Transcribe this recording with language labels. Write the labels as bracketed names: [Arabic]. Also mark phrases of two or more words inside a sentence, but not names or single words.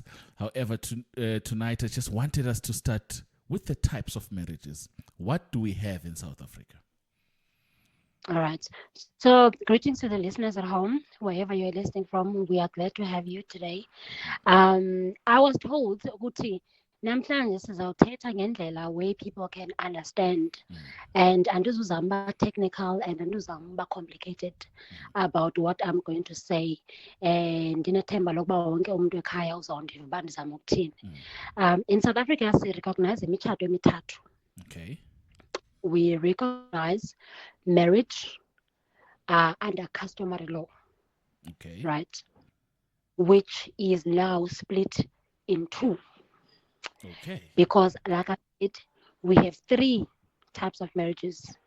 [English] However, tonight I just wanted us to start with the types of marriages. What do we have in South Africa? All right. So greetings to the listeners at home, wherever you're listening from. We are glad to have you today. I was told [Xhosa] ukuthi namhlanje sizawuthetha ngendlela [English] where people can understand [Xhosa] and andizuzamba [English] technical and andizuzamba complicated about what I'm going to say. [Xhosa] And ndinethemba lokuba wonke umuntu ekhaya uzawundiva uba ndizama ukuthini. [English] In South Africa, we recognize [Xhosa] imitshato emithathu. [English] Okay. We recognize marriage under customary law. Okay. Right? Which is now split in 2. Okay. Because, like I said, we have 3 types of marriages.